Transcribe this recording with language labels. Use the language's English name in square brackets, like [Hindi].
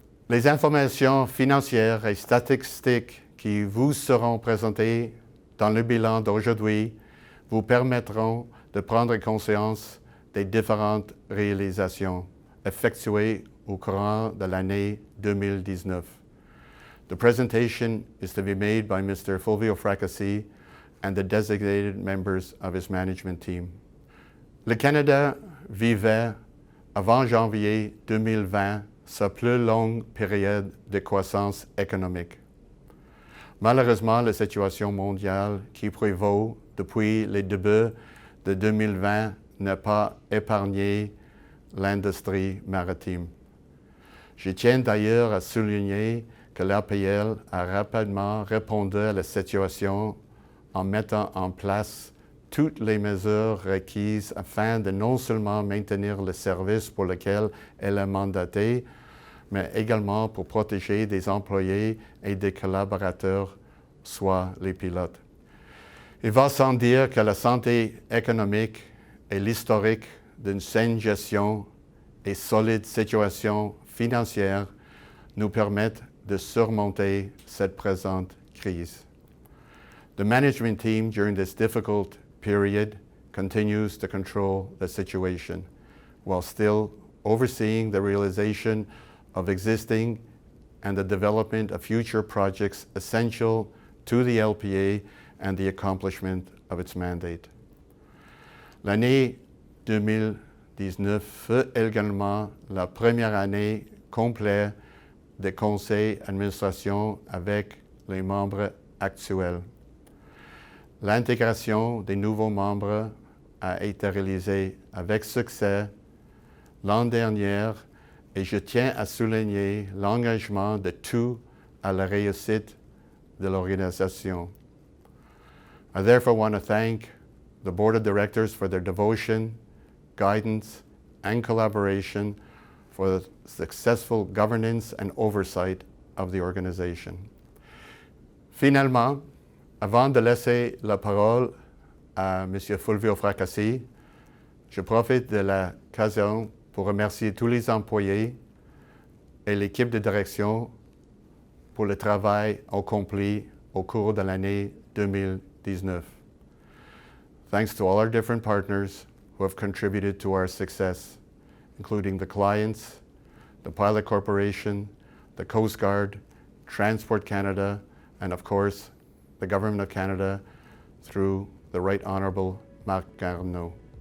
[French] Les informations financières et statistiques qui vous seront présentées dans le bilan d'aujourd'hui vous permettront de prendre conscience des différentes réalisations effectuées au courant de l'année 2019. [English] The presentation is to be made by Mr. Fulvio Fracassi and the designated members of his management team. [French] Le Canada vivait, avant janvier 2020, sa plus longue période de croissance économique. Malheureusement, la situation mondiale qui prévaut depuis le début de 2020 n'a pas épargné l'industrie maritime. Je tiens d'ailleurs à souligner que l'APL a rapidement répondu à la situation en mettant en place toutes les mesures requises afin de non seulement maintenir le service pour lequel elle est mandatée, mais également pour protéger des employés et des collaborateurs, soit les pilotes. Il va sans dire que la santé économique et l'historique d'une saine gestion et solide situation financière nous permettent de surmonter cette présente crise. [English] The management team during this difficult period continues to control the situation while still overseeing the realization of existing and the development of future projects essential to the LPA and the accomplishment of its mandate. [French] L'année 2019 fut également la première année complète de conseil d'administration avec les membres actuels. L'intégration des nouveaux membres a été réalisée avec succès l'an dernier et je tiens à souligner l'engagement de tous à la réussite de l'organisation. [English] I therefore want to thank the Board of Directors for their devotion, guidance, and collaboration for the successful governance and oversight of the organization. [French] Finalement, avant de laisser la parole à M. Fulvio Fracassi, je profite de l'occasion pour remercier tous les employés et l'équipe de direction pour le travail accompli au cours de l'année 2019. [English] Thanks to all our different partners, who have contributed to our success, including the clients, the Pilot Corporation, the Coast Guard, Transport Canada, and of course, the Government of Canada through the Right Honourable Marc Garneau.